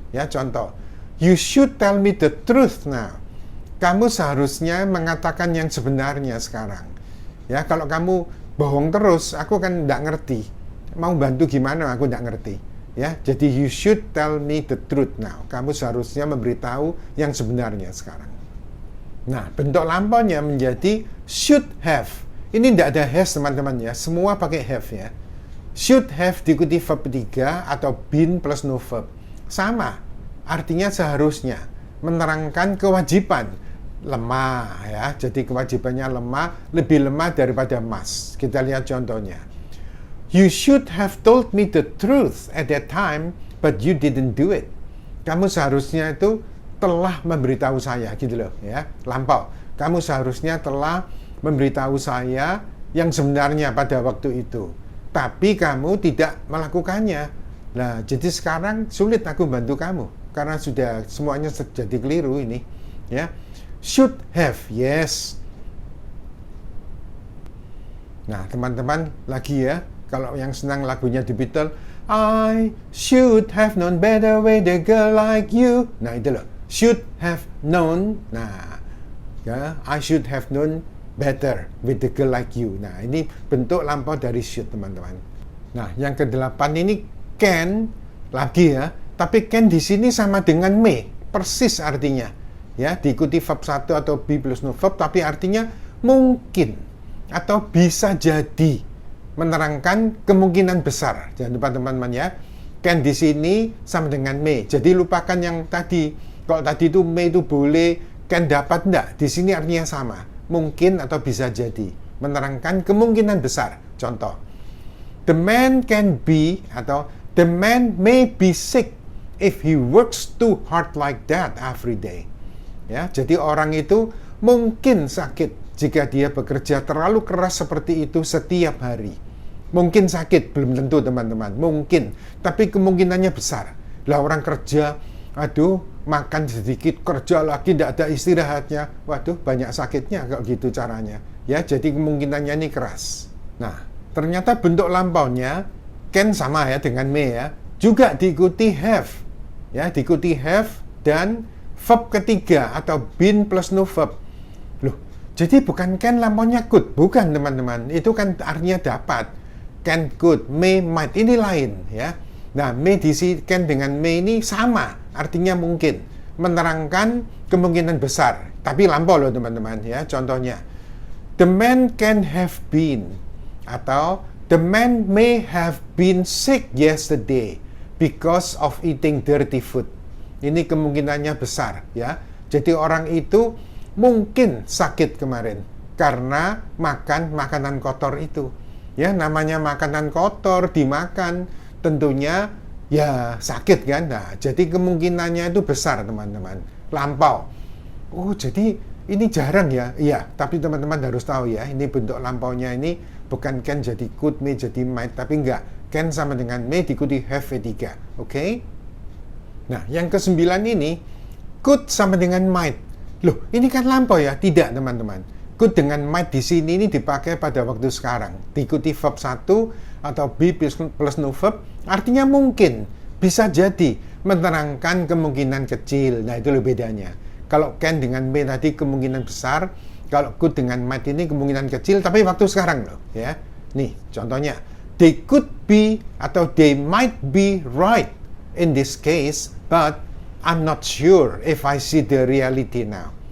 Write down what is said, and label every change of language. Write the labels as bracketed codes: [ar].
[id] Ya, contoh, [en] you should tell me the truth now. [id] Kamu seharusnya mengatakan yang sebenarnya sekarang. Ya, kalau kamu bohong terus, aku kan tidak ngerti. Mau bantu gimana, aku tidak ngerti. Ya, jadi [en] you should tell me the truth now. [id] Kamu seharusnya memberitahu yang sebenarnya sekarang. Nah, bentuk lampaunya menjadi should have. Ini tidak ada has teman-teman ya, semua pakai have ya. Should have diikuti verb 3 atau been plus no verb. Sama, artinya seharusnya, menerangkan kewajiban. Lemah ya, jadi kewajibannya lemah, lebih lemah daripada must. Kita lihat contohnya. [en] You should have told me the truth at that time, but you didn't do it. [id] Kamu seharusnya itu telah memberitahu saya, gitu loh ya, lampau. Kamu seharusnya telah memberitahu saya yang sebenarnya pada waktu itu, tapi kamu tidak melakukannya. Nah, jadi sekarang sulit aku bantu kamu karena sudah semuanya jadi keliru ini ya. [en] Should have, yes. [id] Nah, teman-teman lagi ya, kalau yang senang lagunya [en] The Beatles, I should have known better with a girl like you. [id] Nah, itu loh, [en] should have known. [id] Nah, ya, [en] I should have known better with a girl like you. [id] Nah, ini bentuk lampau dari should, teman-teman. Nah, yang ke-8 ini can lagi ya, tapi can di sini sama dengan may, persis artinya. Ya, diikuti verb 1 atau be plus no verb, tapi artinya mungkin atau bisa jadi, menerangkan kemungkinan besar. Jangan lupa teman-teman ya, can di sini sama dengan may. Jadi lupakan yang tadi. Kalau tadi itu may itu boleh, can dapat enggak. Di sini artinya sama, mungkin atau bisa jadi, menerangkan kemungkinan besar. Contoh, [en] the man can be [id] atau [en] the man may be sick if he works too hard like that every day. [id] Ya, jadi orang itu mungkin sakit jika dia bekerja terlalu keras seperti itu setiap hari. Mungkin sakit, belum tentu teman-teman, mungkin, tapi kemungkinannya besar. Lah orang kerja, aduh, makan sedikit, kerja lagi, tidak ada istirahatnya, waduh, banyak sakitnya kalau gitu caranya. Ya, jadi kemungkinannya ini keras. Nah, ternyata bentuk lampaunya can sama ya dengan may ya, juga diikuti have. Ya, diikuti have dan verb ketiga atau been plus no verb. Loh, Jadi bukan can lampaunya could, bukan teman-teman. Itu kan artinya dapat. Can, could, may, might, ini lain ya. Nah, may di sini can dengan may ini sama, artinya mungkin, menerangkan kemungkinan besar. Tapi lampau loh teman-teman ya. Contohnya, [en] the man can have been, [id] atau [en] the man may have been sick yesterday because of eating dirty food. [id] Ini kemungkinannya besar ya. Jadi orang itu mungkin sakit kemarin karena makan makanan kotor itu. Ya, namanya makanan kotor dimakan tentunya ya sakit kan. Nah, jadi kemungkinannya itu besar teman-teman. Lampau. Oh, jadi ini jarang ya. Iya, tapi teman-teman harus tahu ya, ini bentuk lampaunya ini bukan can jadi could, may jadi might, tapi enggak. Can sama dengan may diikuti have V3. Oke? Nah, yang ke-9 ini could sama dengan might. Loh, ini kan lampau ya? Tidak, teman-teman. Could dengan might di sini ini dipakai pada waktu sekarang. Diikuti verb 1 atau be plus no verb, artinya mungkin, bisa jadi, menerangkan kemungkinan kecil. Nah, itu lebih bedanya. Kalau can dengan may tadi kemungkinan besar, kalau could dengan might ini kemungkinan kecil, tapi waktu sekarang loh, ya. Nih, contohnya, [en] they could be [id] atau [en] they might be right in this case, but I'm not sure if I see the reality now.